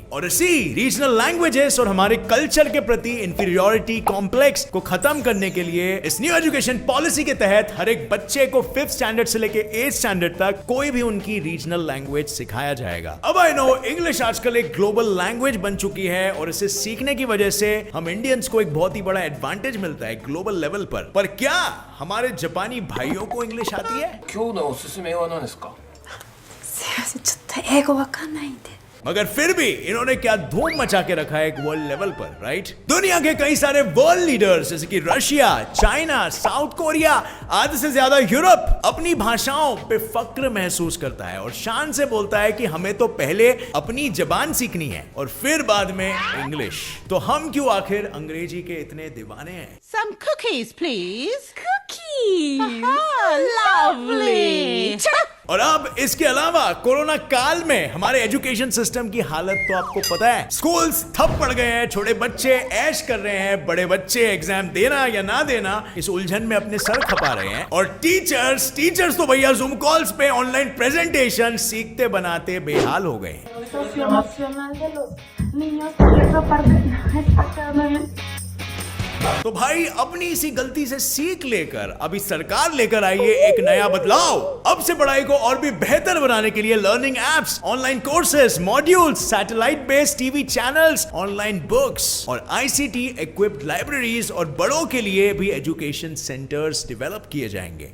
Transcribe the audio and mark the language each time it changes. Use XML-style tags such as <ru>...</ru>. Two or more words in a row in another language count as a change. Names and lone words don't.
<hi>और इसी</hi> <en>regional languages</en> <hi>और हमारे कल्चर के प्रति</hi> <en>inferiority complex</en> <hi>को खत्म करने के लिए इस</hi> <en>new education policy</en> <hi>के तहत हर एक बच्चे को 5th स्टैंडर्ड से लेके 8th स्टैंडर्ड तक कोई भी उनकी</hi> <en>regional language</en> <hi>सिखाया जाएगा। अब</hi> <en>I know English</en> <hi>आजकल एक</hi> <en>global language</en> <hi>बन चुकी है और इसे सीखने की वजह से हम इंडियंस को एक बहुत ही बड़ा एडवांटेज मिलता है</hi> <en>global level</en> <hi>पर क्या हमारे जापानी भाइयों को इंग्लिश आती है?</hi> <ja>今日のおすすめは何ですか？すいません、ちょっと英語わかんないんで。</ja> <hi>मगर फिर भी इन्होंने क्या धूम मचा के रखा है एक</hi> <en>world level</en> <hi>पर, राइट? दुनिया के कई सारे</hi> <en>world leaders</en> <hi>जैसे कि रशिया, चाइना, साउथ कोरिया आधे से ज्यादा यूरोप अपनी भाषाओं पे फक्र महसूस करता है और शान से बोलता है कि हमें तो पहले अपनी जबान सीखनी है और फिर बाद में इंग्लिश। तो हम क्यों आखिर अंग्रेजी के इतने दीवाने हैं?</hi> <en>Some cookies, please. Cookies. Lovely.</en> <hi>और अब इसके अलावा कोरोना काल में हमारे</hi> <en>education system</en> <hi>की हालत तो आपको पता है। स्कूल्स ठप पड़ गए हैं, छोटे बच्चे ऐश कर रहे हैं, बड़े बच्चे एग्जाम देना या ना देना इस उलझन में अपने सर खपा रहे हैं और टीचर्स तो भैया</hi> <en>Zoom calls</en> <hi>पे</hi> <en>online presentation</en> <hi>सीखते बनाते बेहाल हो गए हैं।</hi> <es>Socioemocional de los niños, esa parte está cada vez</es> <hi>तो भाई अपनी इसी गलती से सीख लेकर अभी सरकार लेकर आई है एक नया बदलाव। अब से पढ़ाई को और भी बेहतर बनाने के लिए</hi> <en>learning apps, online courses, modules, satellite based TV channels, online books</en> <hi>और</hi> <en>ICT equipped libraries</en> <hi>और बड़ों के लिए भी</hi> <en>education centers develop</en> <hi>किए जाएंगे।</hi>